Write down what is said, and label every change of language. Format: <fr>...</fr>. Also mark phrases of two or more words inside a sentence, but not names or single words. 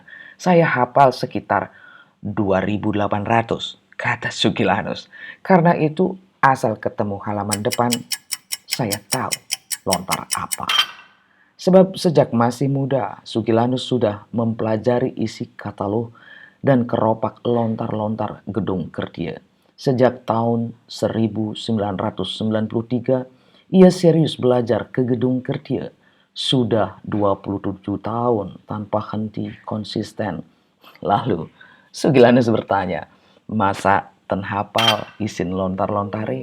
<id>Saya hafal sekitar 2.800, kata Sugilanus. Karena itu asal ketemu halaman depan, saya tahu lontar apa. Sebab sejak masih muda, Sugilanus sudah mempelajari isi katalog dan keropak lontar-lontar Gedung Kertie. Sejak tahun 1993, ia serius belajar ke Gedung Kertie. Sudah 27 tahun tanpa henti konsisten. Lalu Sugilanus bertanya,</id> <ban>masa ten hafal isin lontar-lontare?</ban>